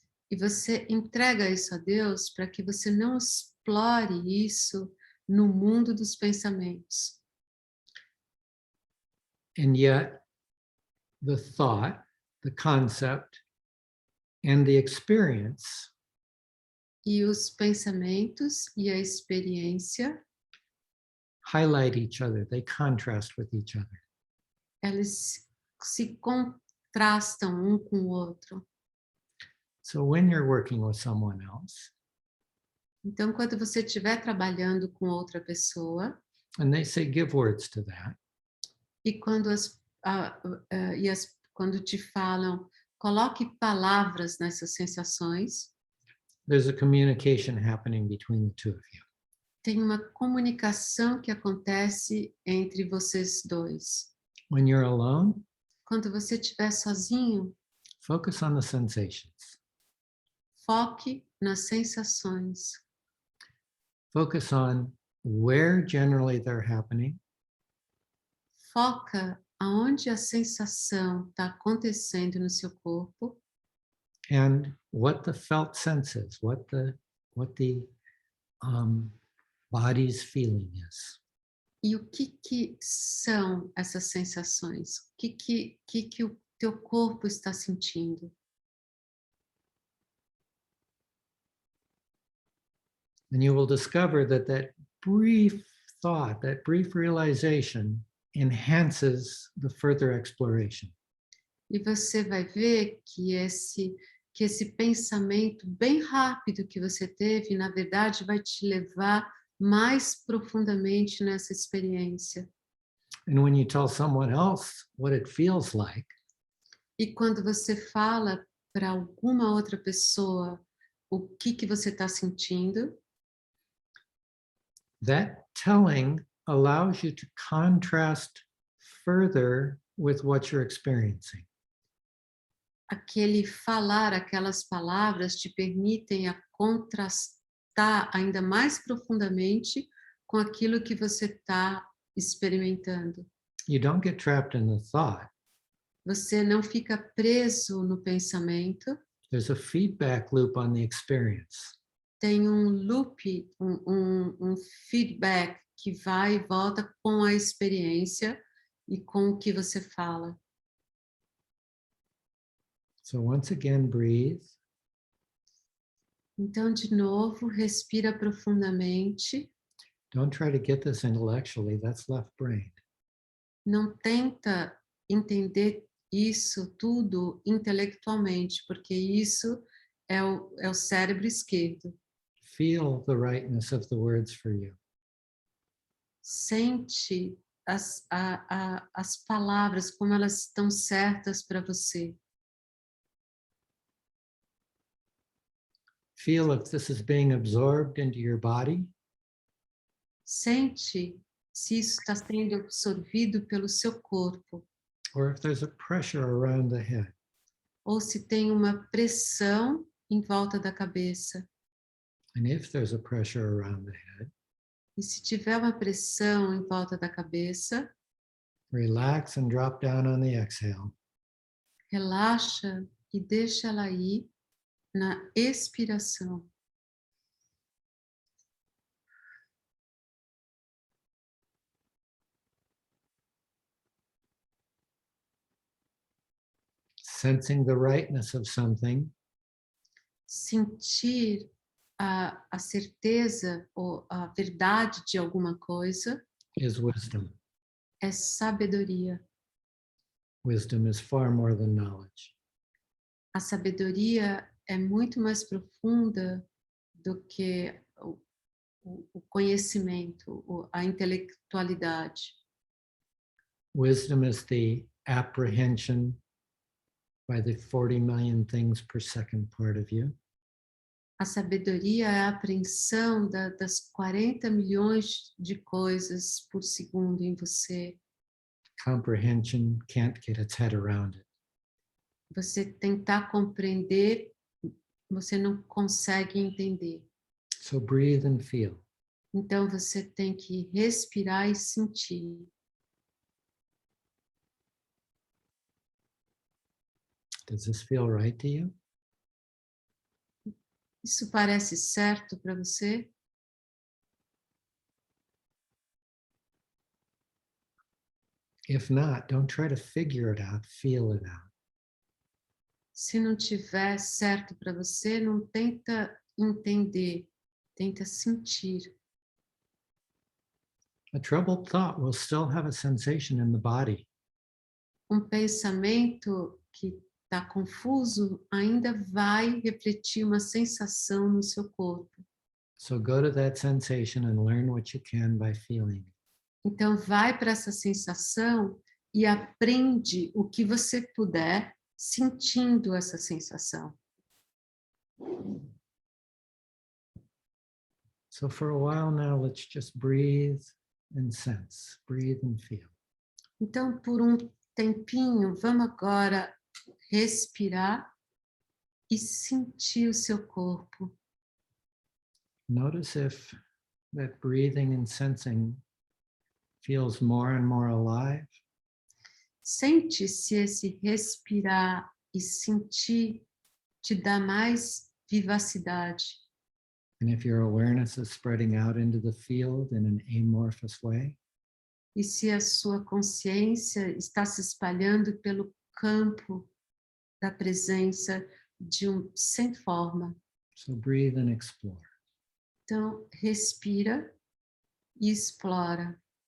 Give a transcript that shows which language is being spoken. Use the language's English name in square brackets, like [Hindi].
[Portuguese] E você entrega isso a Deus para que você não explore isso no mundo dos pensamentos. [English] And yet, the thought, the concept, and the experience [Portuguese] E os pensamentos e a experiência, [English] highlight each other, they contrast with each other. [Portuguese] eles se contrastam um com o outro. [English] So when you're working with someone else [Portuguese] Então, quando você estiver trabalhando com outra pessoa, [English] and they say give words to that, [Portuguese] e quando te falam, coloque palavras nessas sensações, [English] there's a communication happening between the two of you. [Portuguese] tem uma comunicação que acontece entre vocês dois. [English] When you're alone, [Portuguese] Quando você estiver sozinho, [English] focus on the sensations. [Portuguese] foque nas sensações. [English] Focus on where generally they're happening [Portuguese] Foca aonde a sensação está acontecendo no seu corpo [English] and what the felt sense is, what the body's feeling is. [Portuguese] e o que são essas sensações. O que o teu corpo está sentindo. [English] And you will discover that brief thought, that brief realization enhances the further exploration. [Portuguese] E você vai ver que esse pensamento bem rápido que você teve, na verdade, vai te levar mais profundamente nessa experiência. [English] And when you tell someone else what it feels like, [Portuguese] E quando você fala para alguma outra pessoa o que você está sentindo, [English] that telling allows you to contrast further with what you're experiencing. [Portuguese] aquele falar, aquelas palavras te permitem a contrastar ainda mais profundamente com aquilo que você está experimentando. [English] You don't get trapped in the thought. [Portuguese] Você não fica preso no pensamento, [English] There's a feedback loop on the experience. [Portuguese] tem um loop, um feedback que vai e volta com a experiência e com o que você fala. [English] So once again, breathe. [Portuguese] Então, de novo, respira profundamente. [English] Don't try to get this intellectually, that's left brain. [Portuguese] Não tenta entender isso tudo intelectualmente, porque isso é o cérebro esquerdo. [English] Feel the rightness of the words for you. [Portuguese] Sente as palavras como elas estão certas para você. [English] Feel if this is being absorbed into your body [Portuguese] Sente se isso está sendo absorvido pelo seu corpo, [English] or if there's a pressure around the head. [Portuguese] ou se tem uma pressão em volta da cabeça. [English] And if there's a pressure around the head, [Portuguese] E se tiver uma pressão em volta da cabeça, [English] relax and drop down on the exhale. [Portuguese] relaxa e deixa ela ir na expiração. [English] Sensing the rightness of something [Portuguese] Sentir a certeza ou a verdade de alguma coisa [English] is wisdom. [Portuguese] é sabedoria. [English] Wisdom is far more than knowledge. [Portuguese] A sabedoria é muito mais profunda do que o conhecimento, a intelectualidade. [English] Wisdom is the apprehension by the 40 million things per second part of you. [Portuguese] A sabedoria é a apreensão das 40 milhões de coisas por segundo em você. [English] Comprehension can't get its head around it. [Portuguese] Você tentar compreender, você não consegue entender. [English] So breathe and feel. [Portuguese] Então você tem que respirar e sentir. [English] Does this feel right to you? [Portuguese] Isso parece certo para você? [English] If not, don't try to figure it out, feel it out. [Portuguese] Se não tiver certo para você, não tenta entender, tenta sentir. [English] A troubled thought will still have a sensation in the body. [Portuguese] Pensamento que está confuso ainda vai refletir uma sensação no seu corpo. [English] So go to that sensation and learn what you can by feeling. [Portuguese] Então vai para essa sensação e aprende o que você puder sentindo essa sensação. [English] So for a while now, let's just breathe and sense, breathe and feel. [Portuguese] Então, por um tempinho, vamos agora respirar e sentir o seu corpo. [English] Notice if that breathing and sensing feels more and more alive, [Portuguese] Sente se esse respirar e sentir te dá mais vivacidade. [English] and if your awareness is spreading out into the field in an amorphous way. [Portuguese] E se a sua consciência está se espalhando pelo campo da presença sem forma. [English] So breathe and explore. [Portuguese] Então, respira e explora.